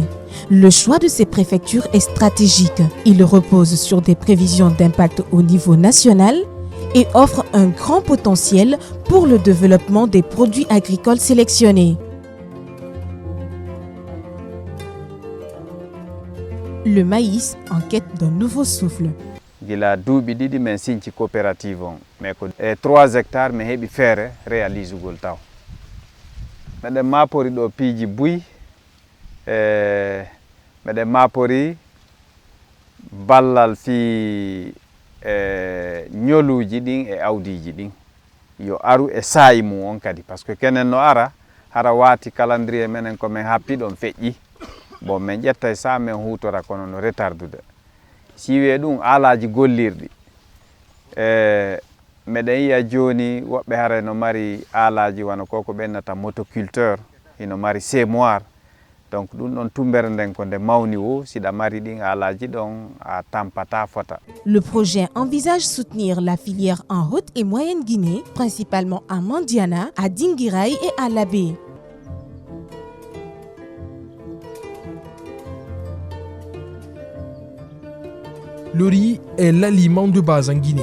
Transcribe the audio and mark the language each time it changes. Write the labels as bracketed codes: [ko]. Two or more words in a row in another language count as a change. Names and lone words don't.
[fr] Le choix de ces préfectures est stratégique. Il repose sur des prévisions d'impact au niveau national et offre un grand potentiel pour le développement des produits agricoles sélectionnés. Le maïs en quête d'un nouveau souffle. [ff] Gila duuɓi ɗiɗi min siñci coopérative on mais ko 3 hectares mi heɓi feere réalise ugol taw meɗen mapori ɗo piiji buy meɗen mapori ballal fi ñoluuji ɗin e awdiji ɗin yo aru e saayi mum on kadi [fr] par ce que [ff] kenen no ara hara waati calendrier menen komin happi ɗon feƴƴi bon min ƴetta e sa min hutora kono no retardude siwe ɗum alaji gollirɗi meɗen yiya joni woɓɓe hara no mari alaji wano koko ɓennata motoculteur ino mari sémoire donc ɗum ɗon tumbere nden ko nde mawni o siɗa mari ɗin alaji ɗon a tampata fota. [fr] Le projet envisage soutenir la filière en Haute et Moyenne Guinée, principalement à Mandiana, à Dinguiraye et à Labé. Le riz est l'aliment de base en Guinée.